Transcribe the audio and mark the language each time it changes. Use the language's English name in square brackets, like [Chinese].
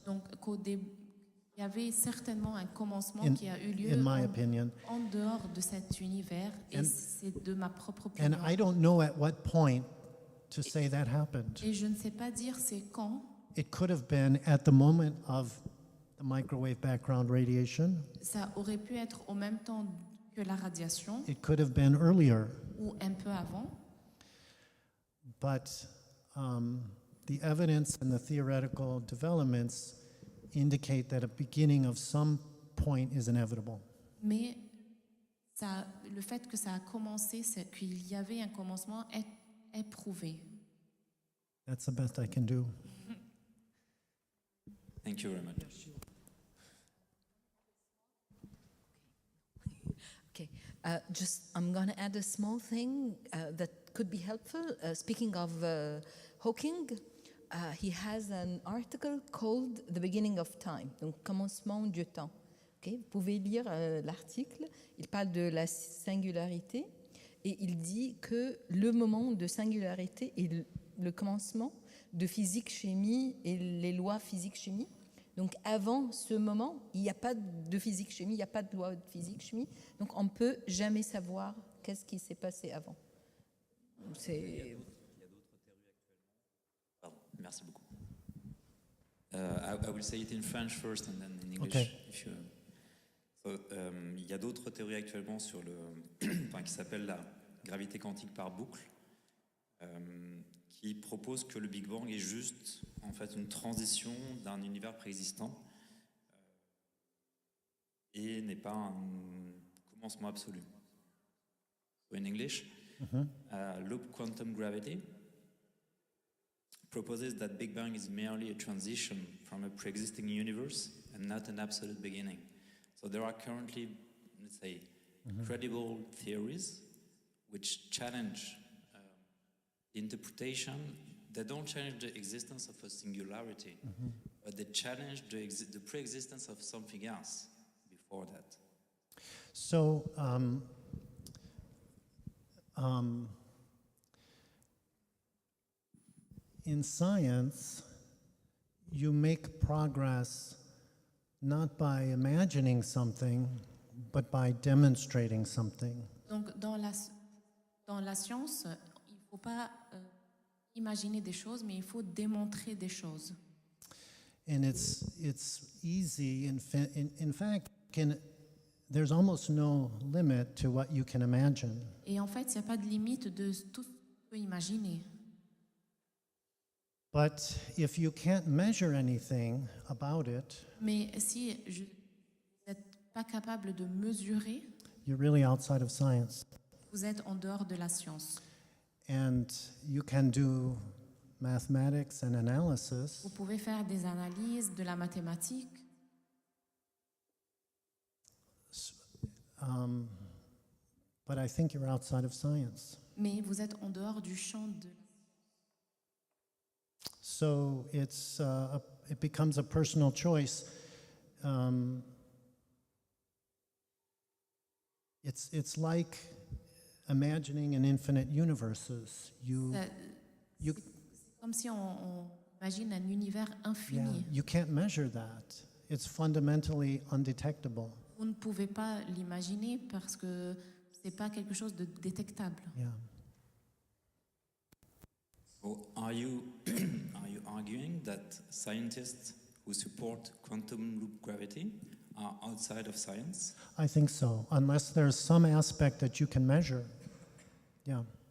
[French] donc il y avait certainement un commencement [English] In- [French] qui a eu lieu [English] in my opinion. [French] en dehors de cet univers, et [English] And- [French] c'est de ma propre [English] And [French] opinion. [English] I don't know at what point to say that happened. [French] Et je ne sais pas dire c'est quand. [English] It could have been at the moment of the microwave background radiation. [French] Ça aurait pu être au même temps que la radiation, [English] It could have been earlier. [French] ou un peu avant. [English] But the evidence and the theoretical developments indicate that a beginning of some point is inevitable. [French] Mais le fait que ça a commencé, qu'il y avait un commencement, est prouvé. [English] That's the best I can do. Thank you very much. Okay, I'm going to add a small thing that could be helpful. Speaking of Hawking, he has an article called The Beginning of Time, [French] donc commencement du temps. Okay, vous pouvez lire l'article. Il parle de la singularité et il dit que le moment de singularité est le commencement de physique-chimie et les lois physique-chimie. Donc avant ce moment, il n'y a pas de physique-chimie, il n'y a pas de loi de physique-chimie. Donc on ne peut jamais savoir qu'est-ce qui s'est passé avant. C'est... Pardon, merci beaucoup. [English] I will say it in French first and then in English. Okay. If you... [French] il y a d'autres théories actuellement sur qui s'appellent la gravité quantique par boucle, qui propose que le Big Bang est juste en fait une transition d'un univers préexistant et n'est pas un commencement absolu. [English] So in English, loop quantum gravity proposes that Big Bang is merely a transition from a pre-existing universe and not an absolute beginning. So there are currently, let's say, credible theories which challenge the interpretation. They don't challenge the existence of a singularity, but they challenge the pre-existence of something else before that. So, in science, you make progress not by imagining something, but by demonstrating something. [French] Donc dans la science, il ne faut pas imaginer des choses, mais il faut démontrer des choses. [English] And it's easy. In fact, there's almost no limit to what you can imagine. [French] Et en fait, il n'y a pas de limite de tout ce qu'on peut imaginer. [English] But if you can't measure anything about it, [French] Mais si vous n'êtes pas capable de mesurer, [English] you're really outside of science. [French] vous êtes en dehors de la science. [English] And you can do mathematics and analysis, [French] Vous pouvez faire des analyses, de la mathématique, [English] but I think you're outside of science. [French] mais vous êtes en dehors du champ de... [English] So it becomes a personal choice. It's like imagining an infinite universes. [French] C'est comme si on imagine un univers infini. [English] You can't measure that. It's fundamentally undetectable. [French] Vous ne pouvez pas l'imaginer parce que ce n'est pas quelque chose de détectable. [English] Yeah. So are you arguing that scientists who support quantum loop gravity are outside of science? I think so, unless there's some aspect that you can measure. Yeah.